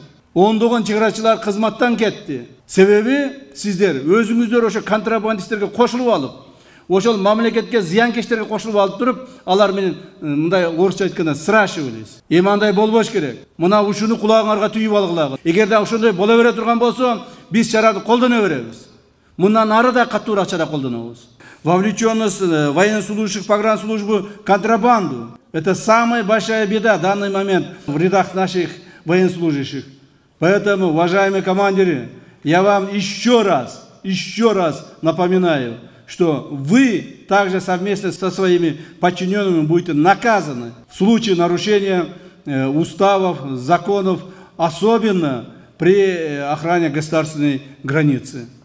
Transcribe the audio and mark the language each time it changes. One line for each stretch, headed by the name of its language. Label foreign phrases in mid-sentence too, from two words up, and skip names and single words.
Kyrgyz: Ондогон чегарачылар кызматтан кетти. Себеби сиздер өзүңүздөр ошо контрабандисттерге кошулуп алып, ошол мамлекетке зыянкечтерге кошулуп алып туруп, алар менен мындай орусча айтканда сращивались. Эми андай болбош керек. Мына ушуну кулагыңарга түйүп алгылагы. Эгерде ошондой боло бере турган болсо, биз чараны колдоно беребиз. Мындан ары да катуураак чара колдонобуз.
Russian: Вовлеченность военнослужащих погранслужбы в контрабанду – это самая большая беда в данный момент в рядах наших военнослужащих. Поэтому, уважаемые командиры, я вам еще раз напоминаю, что вы также совместно со своими подчиненными будете наказаны в случае нарушения уставов, законов, особенно при охране государственной границы.